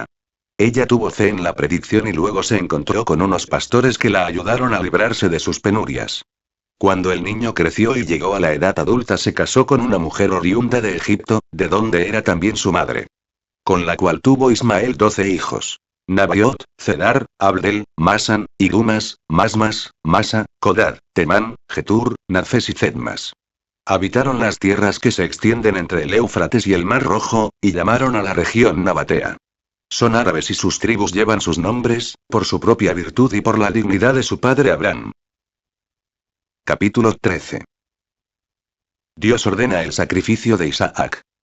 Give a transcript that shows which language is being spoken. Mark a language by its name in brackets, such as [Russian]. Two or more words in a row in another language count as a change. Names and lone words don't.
[Spanish] Ella tuvo fe en la predicción y luego se encontró con unos pastores que la ayudaron a librarse de sus penurias. Cuando el niño creció y llegó a la edad adulta se casó con una mujer oriunda de Egipto, de donde era también su madre. Con la cual tuvo Ismael 12 hijos. Nabiot, Cedar, Abdel, Masan, Idumas, Masmas, Masa, Codar, Temán, Getur, Nafes y Cedmas. Habitaron las tierras que se extienden entre el Éufrates y el Mar Rojo, y llamaron a la región Nabatea. Son árabes y sus tribus llevan sus nombres, por su propia virtud y por la dignidad de su padre Abraham. Capítulo 13. Dios ordena el sacrificio de Isaac.